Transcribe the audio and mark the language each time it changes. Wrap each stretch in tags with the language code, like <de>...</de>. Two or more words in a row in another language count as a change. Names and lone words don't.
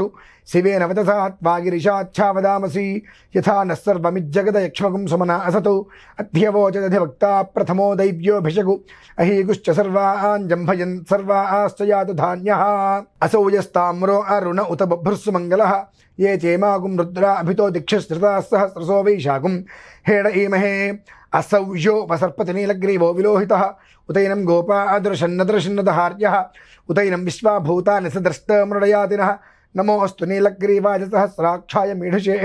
<sa>శివేన వతసా త్వా గిరిశాచ్ఛావదామసి. యథా నః సర్వమిజ్జగదయక్ష్మకం సమనా అసతు. అధ్యవోచదధివక్తా ప్రథమో దైవ్యోభిషగు. అహీగుశ్చ సర్వాన్ జంభయన్ సర్వాశ్చ యాతు ధాన్యః. అసౌ యస్తామ్రో అరుణ ఉత బభ్రుస్సు మంగళః. ये चेमागुं रुद्रा अभितो दीक्षश्रिता सहस्रसो वैशाखुं हेड ईमहे. असौ यो वसर्पति नीलग्रीवो विलोहितः. उतैनं गोपा अदृशन्नदृशन्नदहार्यः. उतैनं विश्वाभूतानि सदृष्टमृडयातिनः. नमोऽस्तु नीलग्रीवाय सहस्राक्षाय मीढुषे.</sa>